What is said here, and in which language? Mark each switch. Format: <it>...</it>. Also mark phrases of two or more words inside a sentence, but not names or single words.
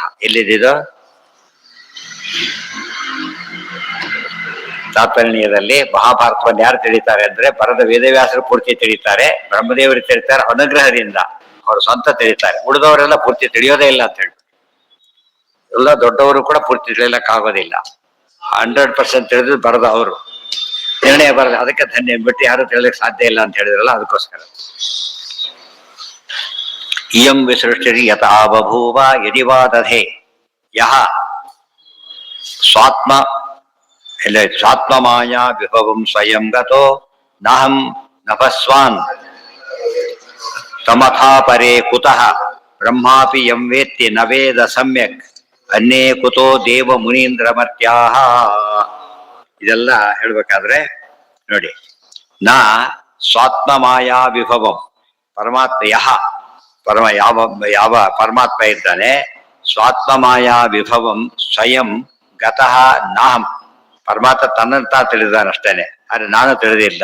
<kn>ಎಲ್ಲಿದ್ದು ತಾತ್ಪರ್ಯದಲ್ಲಿ ಮಹಾಭಾರತವನ್ನು ಯಾರು ತಿಳಿತಾರೆ ಅಂದ್ರೆ ಬರದ ವೇದವ್ಯಾಸರು ಪೂರ್ತಿ ತಿಳಿತಾರೆ, ಬ್ರಹ್ಮದೇವರು ತಿಳಿತಾರೆ ಅನುಗ್ರಹದಿಂದ, ಅವರು ಸ್ವಂತ ತಿಳಿತಾರೆ. ಉಳಿದವರೆಲ್ಲ ಪೂರ್ತಿ ತಿಳಿಯೋದೇ ಇಲ್ಲ ಅಂತ ಹೇಳಿ. ಎಲ್ಲ ದೊಡ್ಡವರು ಕೂಡ ಪೂರ್ತಿ ತಿಳಿಯಲಿಕ್ಕಾಗೋದಿಲ್ಲ. 100% ತಿಳಿದು ಬರದ ಅವರು ನಿರ್ಣಯ ಬರದ, ಅದಕ್ಕೆ ಧನ್ಯ ಬಿಟ್ಟು ಯಾರು ತಿಳಿಯಲಿಕ್ಕೆ ಸಾಧ್ಯ ಇಲ್ಲ ಅಂತ ಹೇಳಿದ್ರಲ್ಲ, ಅದಕ್ಕೋಸ್ಕರ.</kn> <sa>ಇಯಂ ವಿಸೃಷ್ಟಿರ್ ಯಥಾ ಬಭೂವ ಯದಿ ವಾ ದಧೆ ಯಹ ಸ್ವಾತ್ಮ ಸ್ವಾತ್ಮ ಮಾಯಾ ವಿಭವಂ ಸ್ವಯಂ ಗತೋ ನಾಹಂ ನಭಸ್ವಾನ್ ತಮಥಾ ಪರೇ ಕುತಃ ಬ್ರಹ್ಮಾಪಿ ಯಂ ವೇತ್ತಿ ನ ವೇದ ಸಮ್ಯಕ್ ಅನ್ಯೇ ಕುತೋ ದೇವ ಮುನೀಂದ್ರ ಮರ್ತ್ಯಾಹ.</sa> <kn>ಇದೆಲ್ಲ ಹೇಳ್ಬೇಕಾದ್ರೆ ನೋಡಿ,</kn> <sa>ನಾ ಸ್ವಾತ್ಮ ಮಾಯಾ ವಿಭವಂ,</sa> <kn>ಪರಮಾತ್ಮ ಯಹ ಯಾವ ಪರಮಾತ್ಮ ಇದ್ದಾನೆ,</kn> <sa>ಸ್ವಾತ್ಮ ಮಾಯಾ ವಿಭವಂ ಸ್ವಯಂ ಗತಃ ನಾಹಂ,</sa> <kn>ಪರಮಾತ್ಮ ತನ್ನಂತ ತಿಳಿದಾನಷ್ಟೇನೆ, ಆದ್ರೆ ನಾನು ತಿಳಿದಿಲ್ಲ.</kn>